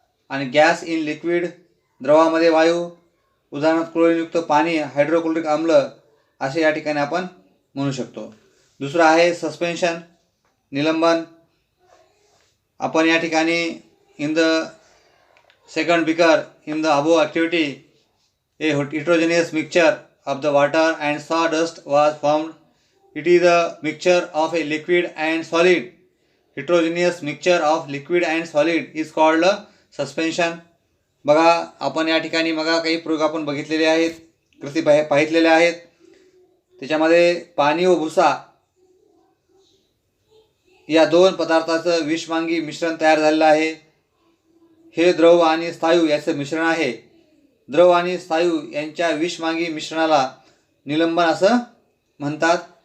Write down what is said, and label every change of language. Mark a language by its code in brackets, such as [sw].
[mr] आणि [en] gas in liquid, [mr] द्रवामध्ये वायू, उदाहरणार्थ क्लोरीनयुक्त पाणी, हायड्रोक्लोरिक आम्ल असे या ठिकाणी आपण म्हणू शकतो. दुसरं आहे सस्पेन्शन, निलंबन. आपण या ठिकाणी [en] In the second beaker in the above activity a heterogeneous mixture of the water and sawdust was formed. It is a mixture of a liquid and solid. Heterogeneous mixture of liquid and solid is called suspension. [mr] बघा आपण या ठिकाणी बघा काही प्रयोग आपण बघितलेले आहेत, कृती पाहितलेल्या आहेत. त्याच्यामध्ये पाणी व भुसा या दोन पदार्थाचं विषमांगी मिश्रण तयार झालेलं आहे. हे द्रव आणि स्थायू याचं मिश्रण आहे. द्रव आणि स्थायू यांच्या विषमांगी मिश्रणाला निलंबन असं म्हणतात.